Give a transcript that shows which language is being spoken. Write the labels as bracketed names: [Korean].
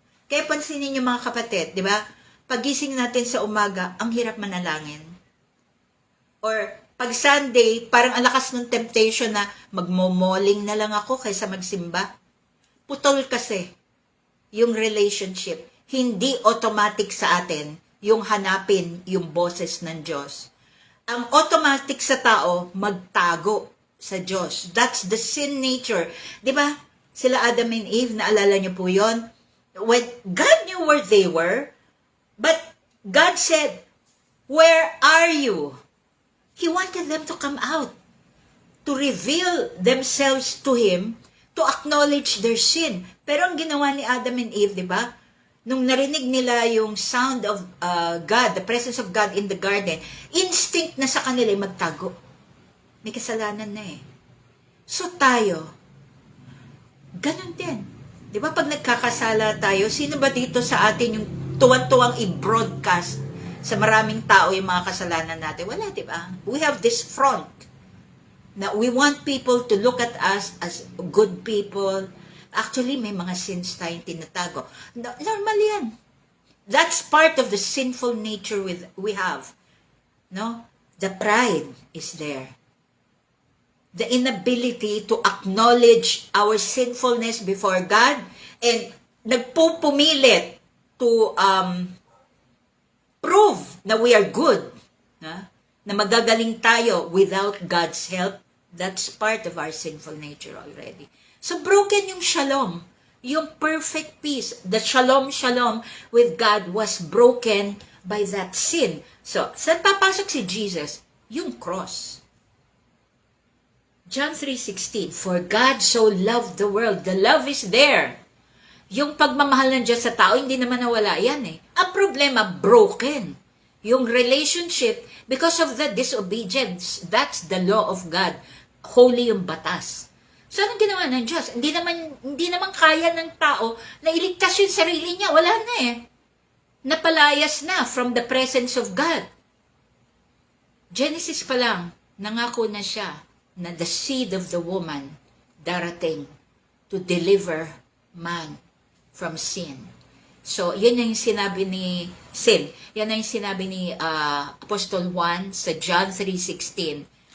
[Filipino] Kaya pansinin niyo mga kapatid, di ba? Pagising natin sa umaga, ang hirap manalangin. Or pag Sunday, parang ang lakas ng temptation na magmomoling na lang ako kaysa magsimba. Putol kasi yung relationship. Hindi automatic sa atin yung hanapin yung boses ng Diyos. Ang automatic sa tao, magtago sa Diyos. [English] That's the sin nature. [Filipino] Diba? Sila Adam and Eve, naalala niyo po yon? [English] When God knew where they were, but God said, where are you? He wanted them to come out, to reveal themselves to Him, to acknowledge their sin. [Filipino] Pero ang ginawa ni Adam and Eve, di ba? Nung narinig nila yung [English] sound of God, the presence of God in the garden, [Filipino] instinct na sa kanila magtago. May kasalanan na eh. So tayo, ganun din. Di ba pag nagkakasala tayo, sino ba dito sa atin yung tuwan-tuwang i-broadcast sa maraming tao yung mga kasalanan natin? Wala, di ba? [English] We have this front na we want people to look at us as good people. [Filipino] Actually, may mga sins tayong tinatago. Normal yan. [English] That's part of the sinful nature we have. No? The pride is there. The inability to acknowledge our sinfulness before God and nagpupumilit to prove na we are good. [Filipino] Na magagaling tayo [English] without God's help. That's part of our sinful nature already. So broken yung shalom, yung perfect peace, the shalom with God was broken by that sin. So, [Filipino] saan papasok si Jesus? [English] yung cross. John 3:16, for God so loved the world. The love is there. [Filipino] Yung pagmamahal ng Diyos sa tao, hindi naman nawala yan eh. Ang problema, broken. [English] Yung relationship, because of the disobedience, that's the law of God. [Filipino] Holy yung batas. So, anong ginawa ng Diyos? Hindi naman kaya ng tao na iligtas yung sarili niya. Wala na eh. Napalayas na from the presence of God. Genesis pa lang, nangako na siya na [English] the seed of the woman [Filipino] darating [English] to deliver man from sin. [Filipino] So, yan yung sinabi ni sin. Yan yung sinabi ni Apostol Juan sa John 3:16.